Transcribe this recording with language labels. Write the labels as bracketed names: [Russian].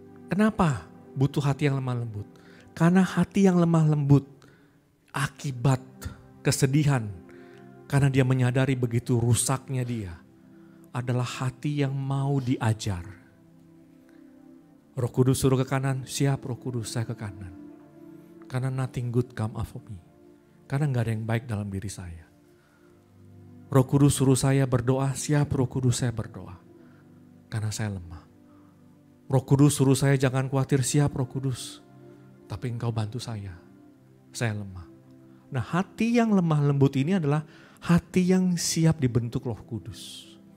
[Indonesian] Kenapa butuh hati yang lemah lembut? Karena hati yang lemah lembut akibat kesedihan, karena dia menyadari begitu rusaknya dia, adalah hati yang mau diajar. Roh Kudus suruh ke kanan, siap Roh Kudus saya ke kanan. Karena [English] nothing good come out of me. [Indonesian] Karena gak ada yang baik dalam diri saya. Roh Kudus suruh saya berdoa, siap Roh Kudus saya berdoa. Karena saya lemah. Roh Kudus suruh saya jangan khawatir, siap Roh Kudus. Tapi Engkau bantu saya lemah. Nah, hati yang lemah lembut ini adalah hati yang siap dibentuk Roh Kudus.